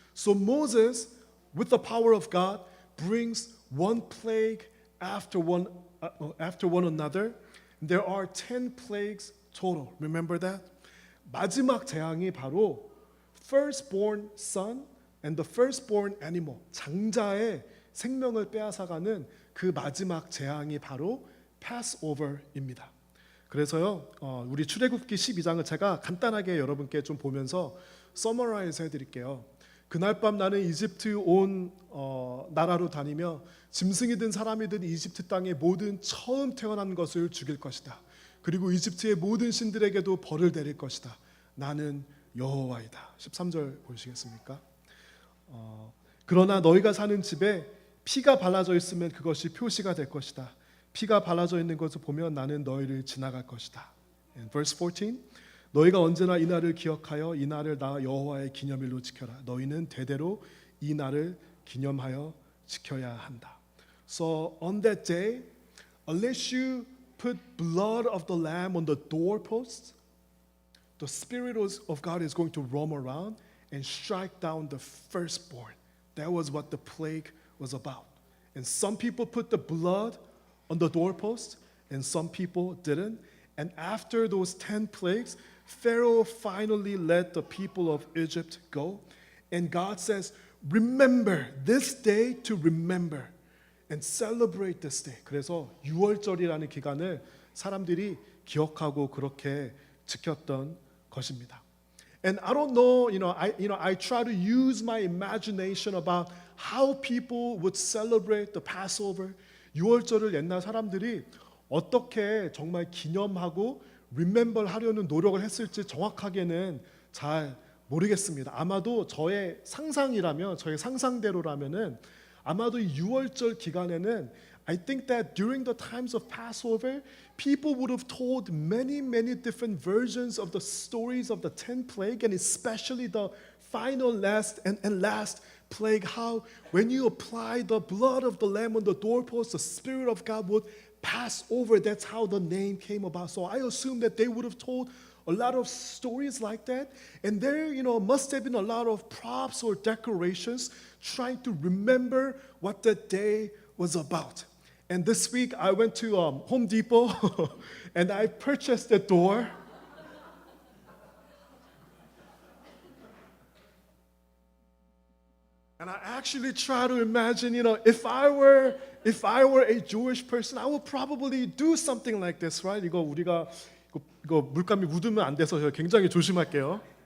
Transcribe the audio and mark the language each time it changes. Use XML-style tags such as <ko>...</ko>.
<en>So Moses, with the power of God, brings one plague after one another. There are 10 plagues total. Remember that?</en> <ko>마지막 재앙이 바로</ko> <en>firstborn son and the firstborn animal,</en> <ko>장자의 생명을 빼앗아가는 그 마지막 재앙이 바로 Passover입니다. 그래서요, 우리 출애굽기 12장을 제가 간단하게 여러분께 좀 보면서 서머라이즈 해드릴게요. 그날 밤 나는 이집트 온 나라로 다니며 짐승이든 사람이든 이집트 땅의 모든 처음 태어난 것을 죽일 것이다. 그리고 이집트의 모든 신들에게도 벌을 내릴 것이다. 나는 여호와이다. 13절 보시겠습니까? 그러나 너희가 사는 집에 피가 발라져 있으면 그것이 표시가 될 것이다. 피가 발라져 있는 것을 보면 나는 너희를 지나갈 것이다.</ko> <en>And verse 14,</en> <ko>너희가 언제나 이 날을 기억하여 이 날을 나 여호와의 기념일로 지켜라. 너희는 대대로 이 날을 기념하여 지켜야 한다.</ko> <en>So on that day, unless you put blood of the lamb on the doorposts, the Spirit of God is going to roam around and strike down the firstborn. That was what the plague was about. And some people put the blood on the doorpost, and some people didn't. And after those 10 plagues, Pharaoh finally let the people of Egypt go. And God says, remember this day to remember and celebrate this day.</en> <ko>그래서 6월절이라는 기간을 사람들이 기억하고 그렇게 지켰던 것입니다.</ko> <en>And I don't know, I try to use my imagination about how people would celebrate the Passover.</en> <ko>6월절을 옛날 사람들이 어떻게 정말 기념하고 remember 하려는 노력을 했을지 정확하게는 잘 모르겠습니다. 아마도 저의 상상이라면, 저의 상상대로라면은 아마도 이 6월절 기간에는</ko> <en>I think that during the times of Passover, people would have told many different versions of the stories of the 10 plague, and especially the final last plague, how when you apply the blood of the lamb on the doorpost, the Spirit of God would pass over. That's how the name came about. So I assume that they would have told a lot of stories like that, and there must have been a lot of props or decorations trying to remember what that day was about. And this week I went to Home Depot and I purchased a door. And I actually try to imagine, if I were a Jewish person, I would probably do something like this, right?</en> <ko>이거 물감이 묻으면 안 돼서 굉장히 조심할게요.</ko>